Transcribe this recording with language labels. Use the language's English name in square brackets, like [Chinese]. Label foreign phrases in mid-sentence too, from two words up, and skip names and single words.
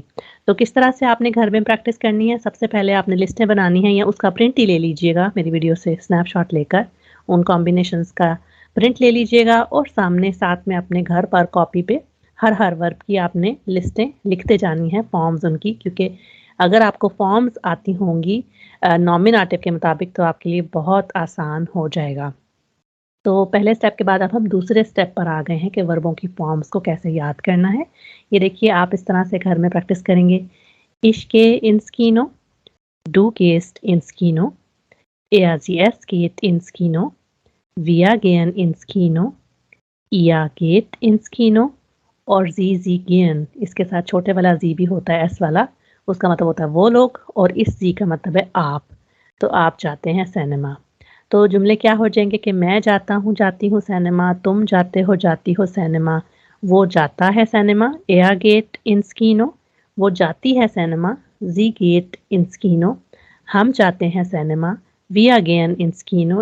[Hindi] तो किस तरह से आपने घर में प्रैक्टिस करनी है, सबसे पहले आपने लिस्टें बनानी है या उसका प्रिंट ही ले लीजिएगा, मेरी वीडियो से स्नैपशॉट लेकर उन कॉम्बिनेशंस का प्रिंट ले लीजिएगा और सामने साथ में अपने घर पर कॉपी पे हर वर्ब की आपने लिस्टें लिखते जानी हैं, फॉर्म्स उनकी, क्योंकि अगर आपको फॉर्म्स आती होंगी नॉमिनेटिव के मुताबिक तो आपके लिए बहुत आसान हो जाएगा। तो पहले स्टेप के बाद अब हम दूसरे स्टेप पर आ गए हैं कि वर्बों की फॉर्म्स को कैसे याद करना है। ये देखिए आप इस तरह से घर में प्रैक्टिस करेंगे। [German] Ich gehe ins Kino, du gehst ins Kino, sie es geht ins Kino, wir gehen ins Kino, ihr geht ins Kino [Hindi] और [German] Sie gehen, [Hindi] इसके साथ छोटे वाला जी भी होता है, एस वाला, उसका मतलब होता है वो लोग और इस जी का मतलब है आप। तो आप जाते हैं सिनेमा। तो जुमले क्या हो जाएंगे कि मैं जाता हूँ, जाती हूँ सिनेमा, तुम जाते हो, जाती हो सिनेमा, वो जाता है सिनेमा, [German] er geht ins Kino, [Hindi] वो जाती है सिनेमा, [German] sie geht ins Kino, [Hindi] हम जाते हैं सिनेमा, [German] wir gehen ins Kino.